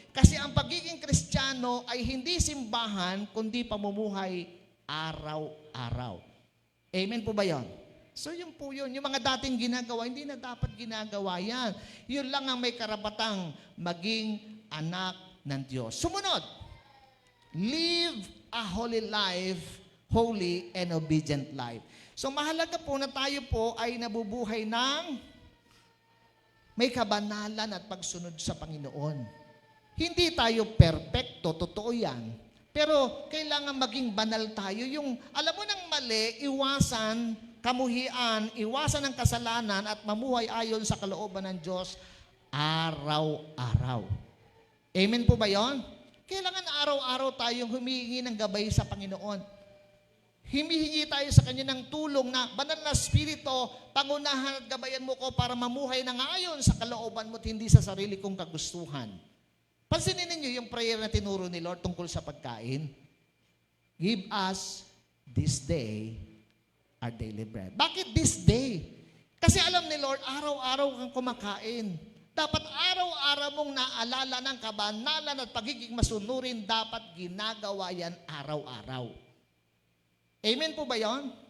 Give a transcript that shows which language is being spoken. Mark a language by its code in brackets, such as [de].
[tl] Kasi ang pagiging Kristiyano ay hindi simbahan, kundi pamumuhay araw-araw. Amen po ba yun? So, yun po yun. Yung mga dating ginagawa, hindi na dapat ginagawa yan. Yun lang ang may karapatang maging anak ng Diyos. Sumunod, [en] live a holy life, holy and obedient life. [tl] So, mahalaga po na tayo po ay nabubuhay ng may kabanalan at pagsunod sa Panginoon. Hindi tayo perpekto, totoo yan. Pero kailangan maging banal tayo. Yung, alam mo ng mali, iwasan, kamuhian, iwasan ng kasalanan at mamuhay ayon sa kalooban ng Diyos araw-araw. Amen po ba yon? Kailangan araw-araw tayong humihingi ng gabay sa Panginoon. Humihingi tayo sa Kanya ng tulong na, Banal na Espiritu, pangunahan at gabayan mo ko para mamuhay ng ayon sa kalooban mo at hindi sa sarili kong kagustuhan. Pansinin ninyo yung prayer na tinuro ni Lord tungkol sa pagkain. [en] Give us this day our daily bread. [tl] Bakit this day? Kasi alam ni Lord, araw-araw kang kumakain. Dapat araw-araw mong naalala ng kabanalan at pagiging masunurin, dapat ginagawa yan araw-araw. Amen po ba yon?